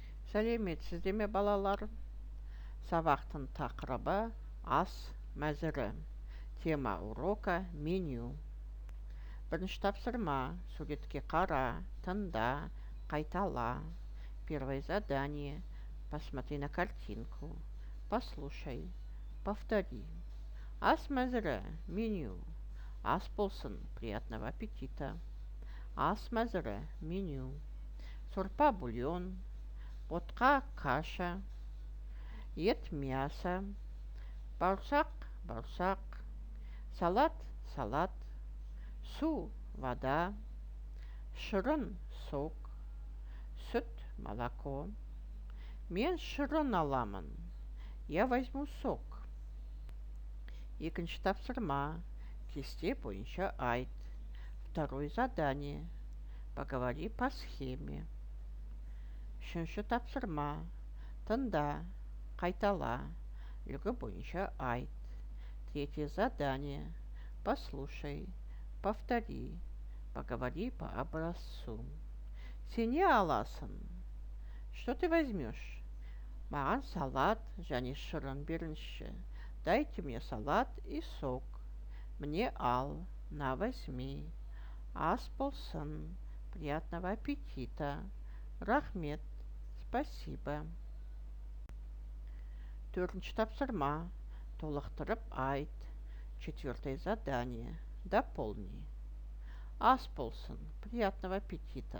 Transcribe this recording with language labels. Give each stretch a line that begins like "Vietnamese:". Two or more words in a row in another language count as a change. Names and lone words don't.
Kazakh: Сәлеметсіздер ме балалар? Сабақтың тақырыбы ас мәзірі.
Russian: Тема урока меню.
Kazakh: Бірінші тапсырма. Суретке қара, тыңда, қайтала.
Russian: Первое задание. Посмотри на картинку. Послушай. Повтори.
Kazakh: Ас мәзірі. Меню. Ас болсын.
Russian: Приятного аппетита.
Kazakh: Ас мәзірі. Меню. Сорпа бульон. Ботқа каша, ет мясо, бауырсақ бауырсақ, салат, су вода, шырын сок, сүт молоко. Мен шырын аламын.
Russian: Я возьму сок.
Kazakh: Екінші тапсырма. Кесте бойынша айт.
Russian: Второе задание. Поговори по схеме.
Kazakh: Үшінші тапсырма. Тыңда, қайтала. Үлгі бойынша айт.
Russian: Третье задание. Послушай, повтори, поговори по образцу.
Kazakh: Сен не аласың?
Russian: Что ты возьмешь?
Kazakh: Маған салат және шырын беріңізші.
Russian: Дайте мне салат и сок. Мне ал, на возьми.
Kazakh: Ас болсын.
Russian: Приятного аппетита.
Kazakh: Рахмет. Спасибо. Төртінші тапсырма. Толықтырып айт.
Russian: Четвертое задание. Дополни.
Kazakh: Ас болсын.
Russian: Приятного аппетита.